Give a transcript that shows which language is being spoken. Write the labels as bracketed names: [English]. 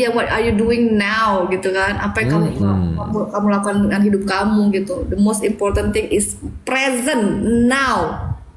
[English] Iya, what are you doing now gitu kan? [Indonesian] Apa yang kamu lakukan dengan hidup kamu gitu. [English] The most important thing is present now.